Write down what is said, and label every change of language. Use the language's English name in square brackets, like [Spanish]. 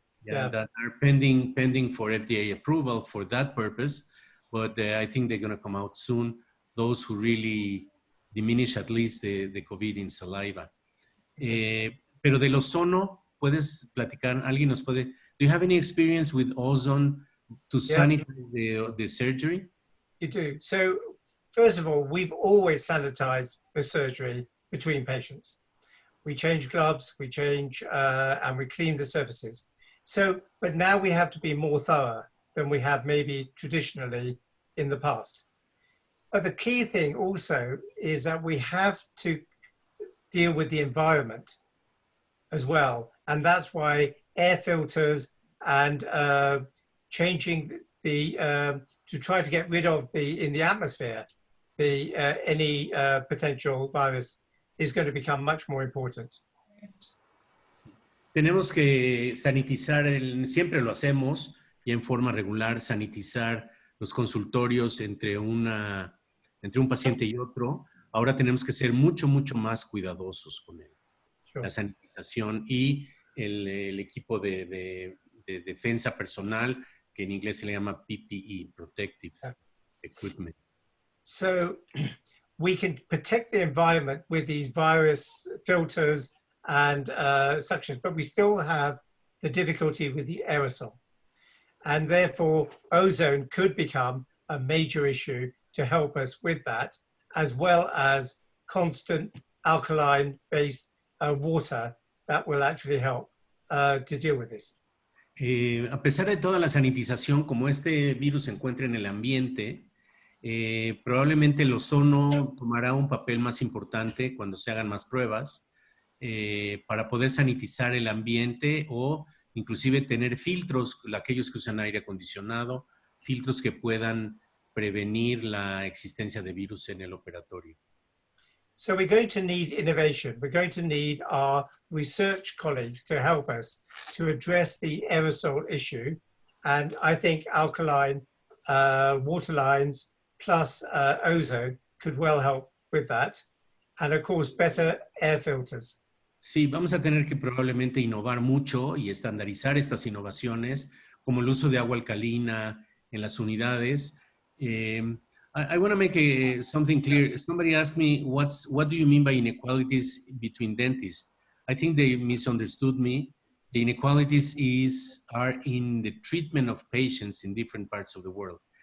[English] That are pending for FDA approval for that purpose. But I think they're going to come out soon. Those who really diminish at least the COVID in saliva. [Spanish] Pero del ozono, ¿puedes platicar? ¿Alguien nos puede? [English] Do you have any experience with ozone to sanitize the surgery? You do. So first of all, we've always sanitized the surgery between patients. We change gloves, we change, and we clean the surfaces. So, but now we have to be more thorough than we have maybe traditionally in the past. But the key thing also is that we have to deal with the environment as well. And that's why air filters and changing to try to get rid of in the atmosphere, any potential virus is going to become much more important. [Spanish] Tenemos que sanitizar, siempre lo hacemos y en forma regular, sanitizar los consultorios entre un paciente y otro. Ahora tenemos que ser mucho más cuidadosos con la sanitización y el equipo de defensa personal, que en inglés se le llama PPE, Protective Equipment. [English] So we can protect the environment with these virus filters and suctions, but we still have the difficulty with the aerosol. And therefore, ozone could become a major issue to help us with that, as well as constant alkaline-based water that will actually help to deal with this. [Spanish] A pesar de toda la sanitización, como este virus se encuentra en el ambiente, probablemente el ozono tomará un papel más importante cuando se hagan más pruebas para poder sanitizar el ambiente o inclusive tener filtros, aquellos que usan aire acondicionado, filtros que puedan prevenir la existencia de virus en el operatorio. [English] So we're going to need innovation. We're going to need our research colleagues to help us to address the aerosol issue. And I think alkaline water lines plus ozone could well help with that. And of course, better air filters. [Spanish] Sí, vamos a tener que probablemente innovar mucho y estandarizar estas innovaciones, como el uso de agua alcalina en las unidades. [English] I want to make something clear. Somebody asked me, what do you mean by inequalities between dentists? I think they misunderstood me. The inequalities are in the treatment of patients in different parts of the world.